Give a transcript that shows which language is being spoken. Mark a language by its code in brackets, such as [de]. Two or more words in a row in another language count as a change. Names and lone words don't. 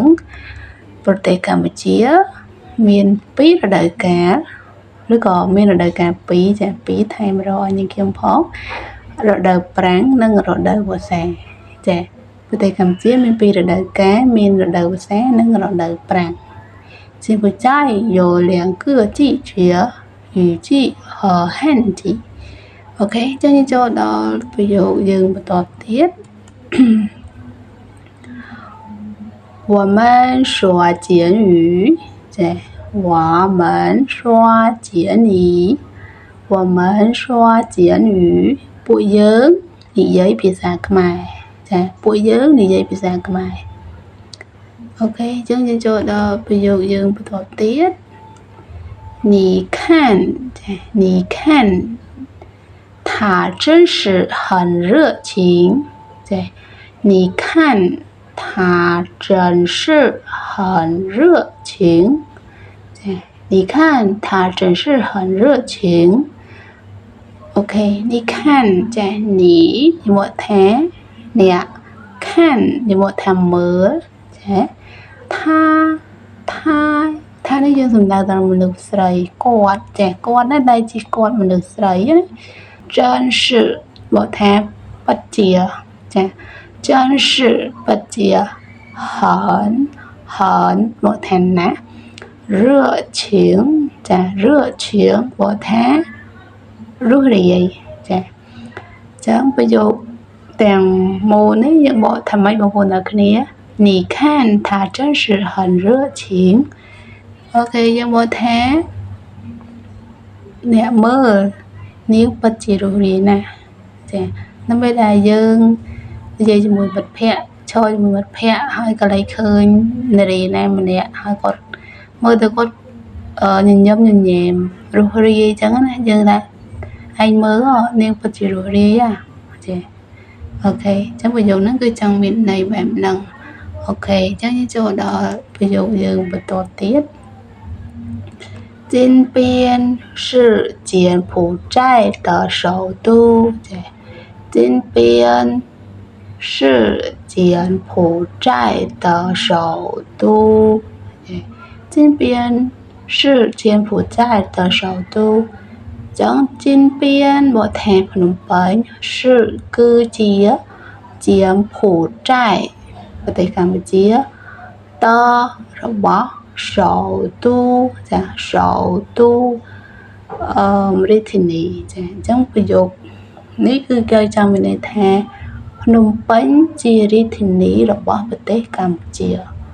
[km] ប្រទេសកម្ពុជាមាន2រដូវកាលឬក៏មានរដូវកាល2ចា2ថែមរកឲ្យនឹងខ្ញុំផងរដូវប្រាំងនិងរដូវវស្សាចាប្រទេសកម្ពុជាមាន2រដូវកាលមានរដូវវស្សានិងរដូវប្រាំង [zh] 柬埔寨有2个季节雨季和旱季 [km] អូខេចឹងចូលដល់ប្រយោគយើងបន្តទៀត [zh] 我们说简语ចា我们说简语我们说简语 [km] ពួកយើងនិយាយ ភាសាខ្មែរចាពួកយើងនិយាយភាសាខ្មែរអូខេចឹងយើងចូល ដល់ប្រយោគយើងបន្តទៀត [zh] 你看你看他真是很热情对你看他真是很热情对你看他真是很热情 OK 你看ចា你 [km] មកថាអ្នក [zh] 看 [km] យកមកថាមើលចា ថានេះយើងសំដៅដល់មនុស្សស្រីគាត់ចាគាត់ណាដែលជាគាត់មនុស្សស្រីណា [zh] 真是 [km] មកថាពិតជាចា [zh] 真是 [km] ពិតជា 很មកថាណា热情ចា热情មកថារស់រាយចាចឹងប្រយោគទាំងមូលនេះយើងបកថាម៉េចបងប្អូនទាំងគ្នា [zh] 你看他真是很热情 [km] អូខេយើងបកថា អ្នកមើលនាងពិតជារស់រាយណាស់ចាដើម្បីដែលយើងនិយាយជាមួយមិត្តភ័ក្តិឈរជាមួយមិត្តភ័ក្តិហើយក៏លេចឃើញនារីណាម្នាក់ហើយគាត់ មើលទៅគាត់ញញឹមញញែមរស់រាយអញ្ចឹងណាយើងថាឯងមើលនាងពិតជារស់រាយចាអូខេ អញ្ចឹងប្រយោគហ្នឹងគឺចង់មានន័យបែបហ្នឹងអូខេអញ្ចឹងយើងចូលដល់ប្រយោគយើងបន្ត [zh] ទៀត金边是柬埔寨的首都金边是柬埔寨的首都金边是柬埔寨的首 [km] 都ចឹង金边បកថាភ្នំពេញគឺជា柬埔寨ប្រទេសកម្ពុជាតរបស់首都ចា首都រាជធានីចាអញ្ចឹងប្រយោគនេះគឺគេចង់មានន័យថាភ្នំពេញជារាជធានីរបស់ប្រទេសកម្ពុជា